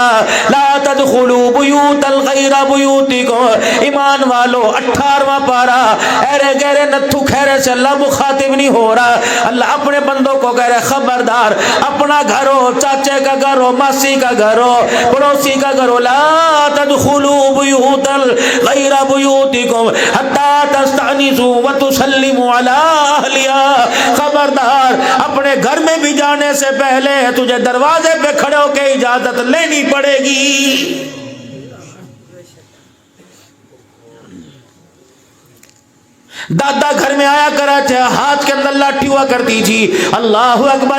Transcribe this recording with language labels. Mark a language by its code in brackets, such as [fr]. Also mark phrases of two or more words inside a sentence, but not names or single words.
[ar] لا تدخلوا بیوتا غیر بیوتکم، [ur] ایمان والو 18واں پارہ، ایرے گہرے نتھو خیرے سے اللہ مخاطب نہیں ہو رہا، اللہ اپنے بندوں کو کہہ رہے خبردار، اپنا گھر ہو، چاچے کا گھر ہو، ماسی کا گھر ہو، پڑوسی کا گھر ہو، [ar] لا تدخلوا بیوتا غیر بیوتکم حتی تستأنسوا وتسلموا علی اہلها۔ [ur] خبردار، اپنے گھر میں بھی جانے سے پہلے تجھے دروازے پہ کھڑے ہو کے اجازت لینی پڑے گی۔ دادا گھر میں آیا کرتے، ہاتھ کے اندر لاٹھی ہوا کرتی تھی، [ar] اللہ اکبر۔